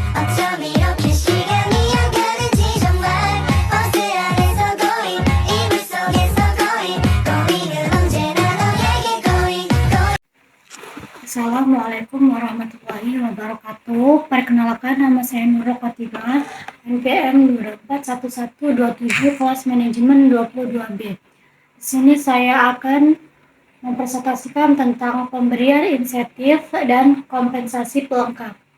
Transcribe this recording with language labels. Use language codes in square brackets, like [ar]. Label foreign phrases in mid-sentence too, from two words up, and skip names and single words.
[ko] 어쩜 이렇게 시간이 안 가는지 정말 버스 안에서 고인 이불 속에서 고인 고인은 언제나 너에게 고인 [ar] السلام عليكم ورحمة الله وبركاته. [id] Perkenalkan, nama saya Nurul Khotimah, NPM 241127, kelas manajemen 22B. Di sini saya akan mempresentasikan tentang pemberian insentif dan kompensasi pelengkap.